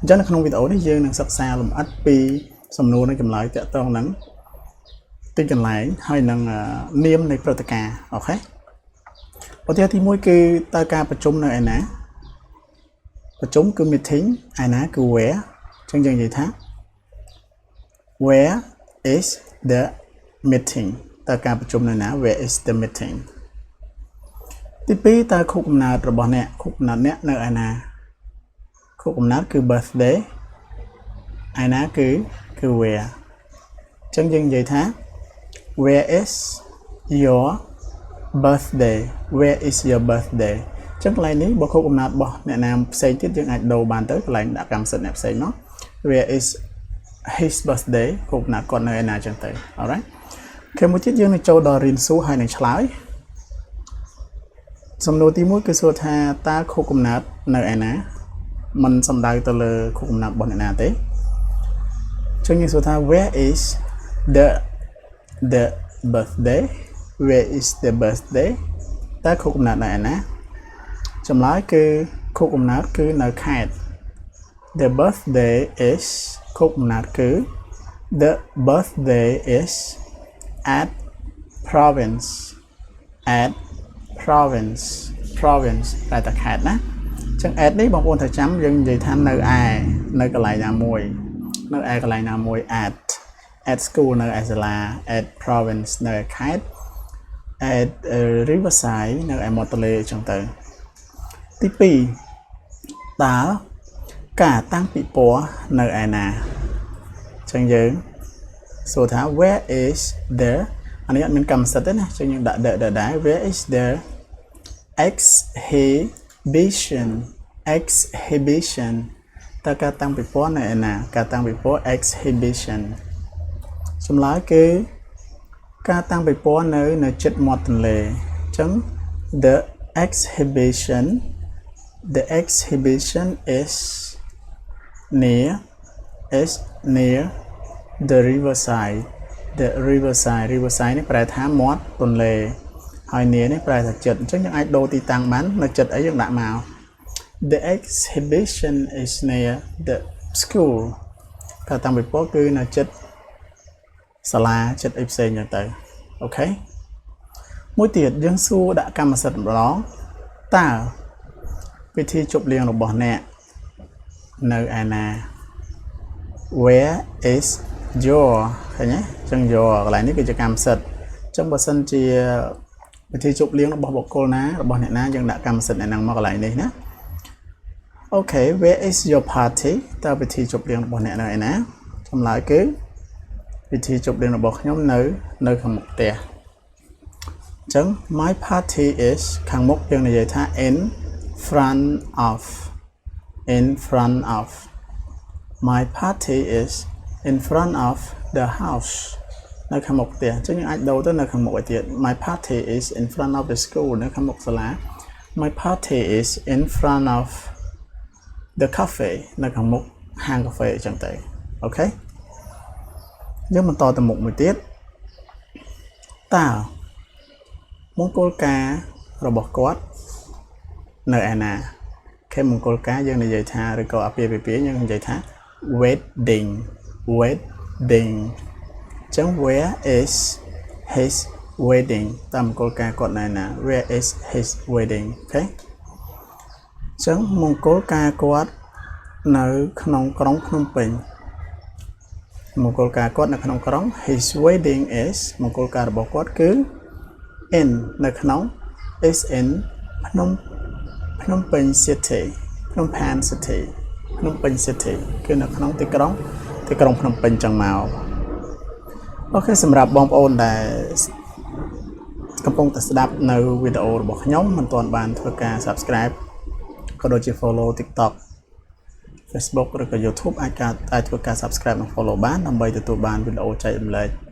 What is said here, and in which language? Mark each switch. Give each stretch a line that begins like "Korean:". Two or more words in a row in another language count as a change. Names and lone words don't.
Khmer: ញ្ចឹងនៅក្នុងវីដេអូនេះយើងនឹងសិក្សាលម្អិតពីសំណួរនិងចម្លើយទាក់ទងនឹងទីកន្លែងហើយនឹងនាមនៃព្រឹត្តិការណ៍អូខេឧទាហរណ៍ទី1គឺ តើការប្រជុំនៅឯណាប្រជុំគឺ meeting ឯណាគឺ where អញ្ចឹងយើងនិយាយថា
English: where is the meeting
Khmer: តើការប្រជុំនៅណា
English: where is the meeting
Khmer: ទី2តើខុសកំណត់របស់អ្នកខុសកំណត់អ្នកនៅឯណាខុសកំណត់គឺ birthday ឯណាគឺ where អញ្ចឹងយើងនិយាយថា
English: where is your birthday where is your birthday
Khmer: អញ្ចឹងកន្លែងនេះបើខុសកំណត់របស់អ្នកណាផ្សេងទៀតយើងអាចដូរបានទៅកន្លែងដាក់កម្មសិទ្ធិអ្នកផ្សេងមក
English: where is his birthday
Khmer: ខុសកំណត់គាត់នៅឯណាអញ្ចឹងទៅ alright អូខេមួយទៀតយើងនឹងចូលដល់រៀនសួរហើយនឹងឆ្លើយ សំណួរទី1គឺសួរថាតើខុសកំណត់នៅឯណាមិនសំដៅទៅលើខុសកំណត់របស់អ្នកណាទេចឹងយើងសួរថា
English: where is the birthday where is the birthday
Khmer: តើខុសកំណត់នៅឯណាចម្លើយគឺខុសកំណត់គឺនៅខេត្ត
English: the birthday is
Khmer: ខុសកំណត់គឺ
English: the birthday is at province
Khmer: តែតែខេត្តណាអញ្ចឹង at នេះបងប្អូនត្រូវចាំយើងនិយាយថានៅកន្លែងណាមួយ នៅឯកន្លែងណាមួយ
English: at school
Khmer: នៅឯសាលា
English: at province
Khmer: នៅឯខេត្ត
English: at riverside
Khmer: នៅឯមាត់ទន្លេអញ្ចឹងទៅទី2តើការតាំងពិព័រណ៍នៅឯណាអញ្ចឹងយើងសួរថា
English: where is there
Khmer: អានេះអត់មានកម្មសិទ្ធិទេណាអញ្ចឹងយើងដាក់ដែរ
English: where is there
Khmer: exhibition តើការតាំងពិព័រណ៍នៅឯណាការតាំងពិព័រណ៍ exhibition ចម្លើយគឺការតាំងពិព័រណ៍នៅជិតមាត់ទន្លេអញ្ចឹង
English: the exhibition is near the riverside
Khmer: នេះប្រែថាមាត់ទន្លេហើយ near នេះប្រែថាជិតអញ្ចឹងយើងអាចដូរទីតាំងបាននៅជិតអីយើងដាក់មក
English: the exhibition is near the school
Khmer: ការតាំងពិព័រណ៍គឺនៅជិតសាលាជិតអីផ្សេ ងចឹងទៅអូខេមួយទៀតយើងសួរដាក់កម្មសិទ្ធិម្ដងតើពិធីជប់លៀងរបស់អ្នកនៅឯណា
English: where is
Khmer: your ឃើញទេអញ្ចឹង your កន្លែងនេះគឺជាកម្មសិទ្ធិអញ្ចឹងបើសិនជាពិធីជប់លៀងរបស់បុគ្គលណារបស់អ្នកណាយើងដាក់កម្មសិទ្ធិអ្នកហ្នឹងមកកន្លែងនេះណាអូខេ
English: where is your party
Khmer: តើពិធីជប់លៀងរបស់អ្នកនៅឯណាចម្លើយគឺពិធីជប់លៀងរបស់ខ្ញុំនៅខាងមុខផ្ទះអញ្ចឹង my party is ខាងមុខយើងនិយាយថា
English: in front of my party is in front of the house
Khmer: នៅខាងមុខផ្ទះអញ្ចឹងយើងអាចដូរទៅនៅខាងមុខឲ្យទៀត my
English: party is in front of the school
Khmer: នៅខាងមុខសាលា
English: my party is in front of the cafe
Khmer: នៅខាងមុខហាងកាហ្វេអញ្ចឹងទៅអូខេយើងបន្តទៅមុខមួយទៀតតើមង្គលការរបស់គាត់នៅឯណាគេមង្គលការយើងនិយាយថាឬក៏អាពាហ៍ពិពាហ៍យើងនិយាយថា wedding អញ្ចឹង
English: where is his wedding
Khmer: តើមង្គលការគាត់នៅណា
English: where is his wedding
Khmer: អូខេអញ្ចឹងមង្គលការគាត់នៅក្នុងក្រុង ភ្នំពេញមង្គលការគាត់នៅក្នុងក្រុង
English: his wedding is
Khmer: មង្គលការរបស់គាត់គឺ in នៅ ក្នុង
English: is in
Khmer: ភ្នំពេញ city ភ្នំពេញ city គឺនៅក្នុងទីក្រុងភ្នំពេញចឹងមកអូខេសម្រាប់បងប្អូនដែលកំពុងតែស្ដាប់នៅវីដេអូរបស់ខ្ញុំមិនទាន់បានធ្វើការ subscribe ក៏ដូចជា follow TikTok Facebook ឬក៏ YouTube អាចធ្វើការ subscribe និង follow បានដើម្បីទទួលបានវីដេអូចែករំលែក